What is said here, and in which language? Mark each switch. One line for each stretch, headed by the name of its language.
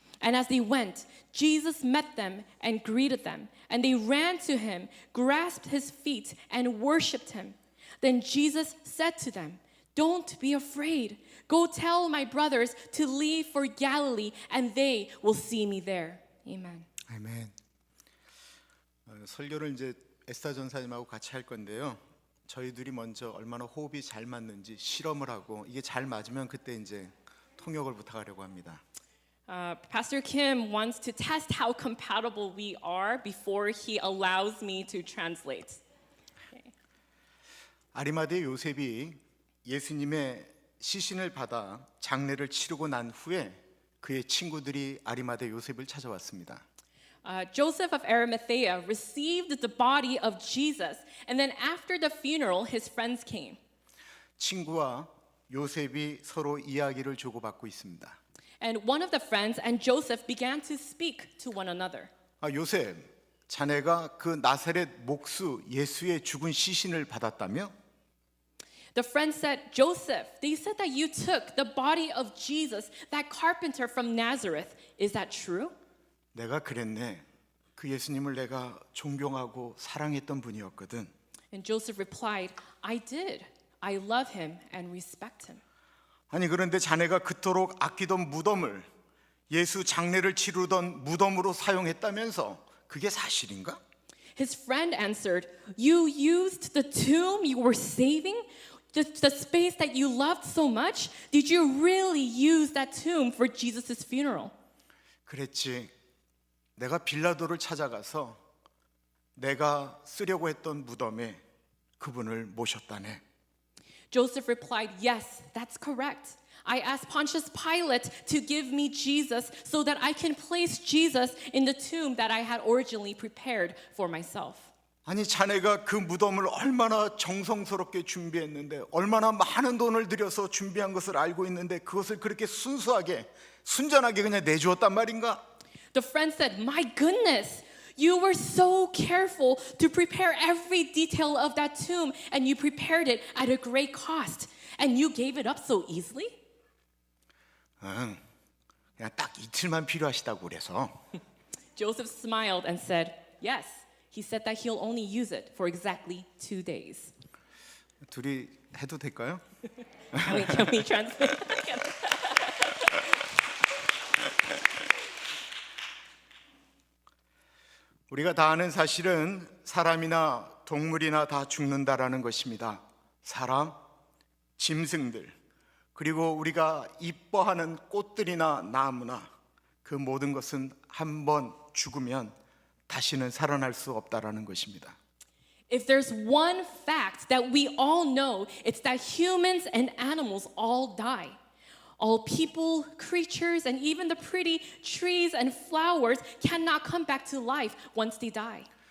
English: And as they went, Jesus met them and greeted them. And they ran to him, grasped his feet, and worshiped him. Then Jesus said to them, "Don't be afraid. Go tell my brothers to leave for Galilee, and they will see me there." Amen.
Korean: 아멘. 설교를 이제 에스더 전사님하고 같이 할 건데요. 저희들이 먼저 얼마나 호흡이 잘 맞는지 실험을 하고 이게 잘 맞으면 그때 이제 통역을 부탁하려고 합니다.
English: Pastor Kim wants to test how compatible we are before he allows me to translate.
Korean: 아리마대 요셉이 예수님의 시신을 받아 장례를 치르고 난 후에 그의 친구들이 아리마대 요셉을 찾아왔습니다.
English: Joseph of Arimathea received the body of Jesus, and then after the funeral, his friends came.
Korean: 친구와 요셉이 서로 이야기를 주고받고 있습니다.
English: And one of the friends and Joseph began to speak to one another.
Korean: 요셉, 자네가 그 나사렛 목수 예수의 죽은 시신을 받았다며?
English: The friend said, "Joseph, they said that you took the body of Jesus, that carpenter from Nazareth. Is that true?"
Korean: 내가 그랬네. 그 예수님을 내가 존경하고 사랑했던 분이었거든.
English: And Joseph replied, "I did. I love him and respect him."
Korean: 아니 그런데 자네가 그토록 아끼던 무덤을 예수 장례를 치르던 무덤으로 사용했다면서 그게 사실인가?
English: His friend answered, "You used the tomb you were saving? The space that you loved so much? Did you really use that tomb for Jesus' funeral?"
Korean: 그랬지. 내가 빌라도를 찾아가서 내가 쓰려고 했던 무덤에 그분을 모셨다네.
English: Joseph replied, "Yes, that's correct. I asked Pontius Pilate to give me Jesus so that I can place Jesus in the tomb that I had originally prepared for myself."
Korean: 아니 자네가 그 무덤을 얼마나 정성스럽게 준비했는데 얼마나 많은 돈을 들여서 준비한 것을 알고 있는데 그것을 그렇게 순수하게 순전하게 그냥 내주었단 말인가?
English: The friend said, "My goodness, you were so careful to prepare every detail of that tomb, and you prepared it at a great cost, and you gave it up so easily?"
Korean: 응, 그냥 딱 이틀만 필요하시다고 그래서.
English: Joseph smiled and said, "Yes." He said that he'll only use it for exactly 2 days.
Korean: 둘이 해도 될까요?
English: Can we translate?
Korean: 우리가 다 아는 사실은 사람이나 동물이나 다 죽는다라는 것입니다. 사람, 짐승들, 그리고 우리가 이뻐하는 꽃들이나 나무나 그 모든 것은 한 번 죽으면 다시는 살아날 수 없다라는 것입니다.
English: If there's one fact that we all know, it's that humans and animals all die. All people, creatures, and even the pretty trees and flowers cannot come back to life once they die.